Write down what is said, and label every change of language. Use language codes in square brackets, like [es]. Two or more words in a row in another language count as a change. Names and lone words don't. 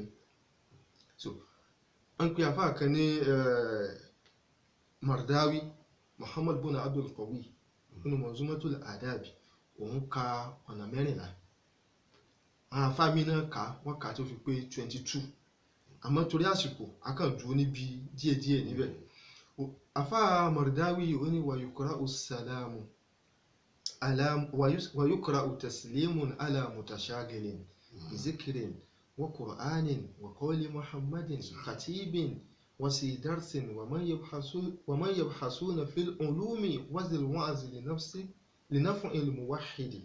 [yo] So wọ́n pe àfáà kan ní Mardawi Muhammad bin Abdul Qawi nínú Manzumatul Adabi, òun ka ọ̀nà 14. àwọn àfáà mi náà kà wọ́n kà tó fi pé 22, àmọ́ torí àsìkò a kàn dúró níbi díẹ̀díẹ̀ níbẹ̀. àfáà Mardawi ó ní [ar] ويقرأ السلام ويقرأ تسليم على متشاغل بذكر وقرآن وقول محمد خطيب وذي درس ومن يبحثون في العلوم وذي الوعظ لنفع الموحد.